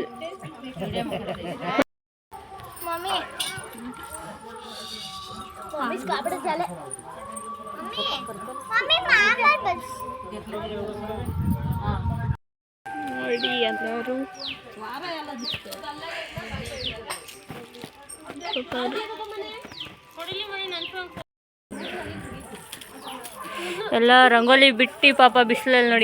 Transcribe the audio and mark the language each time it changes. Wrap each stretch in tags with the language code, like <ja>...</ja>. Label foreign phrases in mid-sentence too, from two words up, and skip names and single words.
<mr>मम्मी मम्मी कापड़ झालं मम्मी मम्मी मामा बस</mr> <kn>ನೋಡಿ ಎಲ್ಲರೂ ಎಲ್ಲ ರಂಗೋಲಿ ಬಿಟ್ಟು ಪಾಪ ಬಿಸಿಲಲ್ಲಿ ನೋಡಿ.</kn>